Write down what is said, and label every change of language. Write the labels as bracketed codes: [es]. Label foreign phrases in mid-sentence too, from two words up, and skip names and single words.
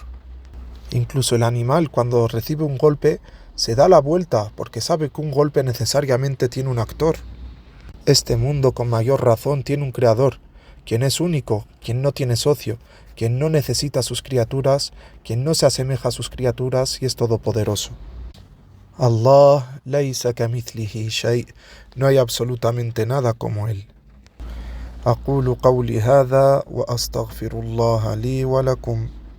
[es] Incluso el animal, cuando recibe un golpe, se da la vuelta porque sabe que un golpe necesariamente tiene un actor. Este mundo, con mayor razón, tiene un creador, quien es único, quien no tiene socio, quien no necesita a sus criaturas, quien no se asemeja a sus criaturas y es todopoderoso. [ar] الله ليس كمثله شيء, [es] no hay absolutamente nada como él. [ar] أقول قولي هذا وأستغفر الله لي ولكم.